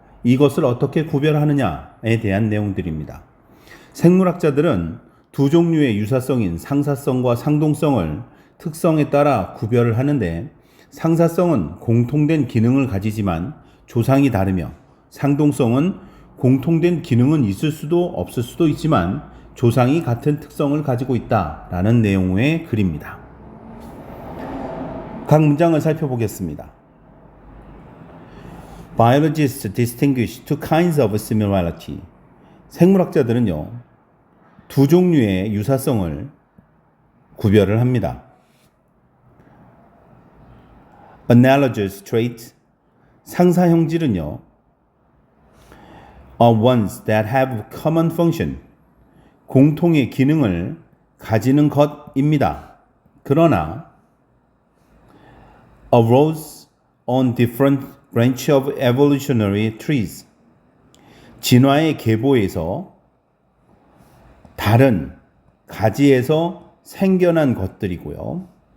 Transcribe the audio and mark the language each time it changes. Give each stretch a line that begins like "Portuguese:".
Korean: 이것을 어떻게 구별하느냐에 대한 내용들입니다. 생물학자들은 두 종류의 유사성인 상사성과 상동성을 특성에 따라 구별을 하는데, 상사성은 공통된 기능을 가지지만 조상이 다르며, 상동성은 공통된 기능은 있을 수도 없을 수도 있지만 조상이 같은 특성을 가지고 있다라는 내용의 글입니다. 각 문장을 살펴보겠습니다.
English: Biologists distinguish two kinds of similarity.
Korean: 생물학자들은요, 두 종류의 유사성을 구별을 합니다.
English: Analogous traits,
Korean: 상사 형질은요,
English: are ones that have common function,
Korean: 공통의 기능을 가지는 것입니다. 그러나
English: arose on different branch of evolutionary trees,
Korean: 진화의 계보에서 다른 가지에서 생겨난 것들이고요.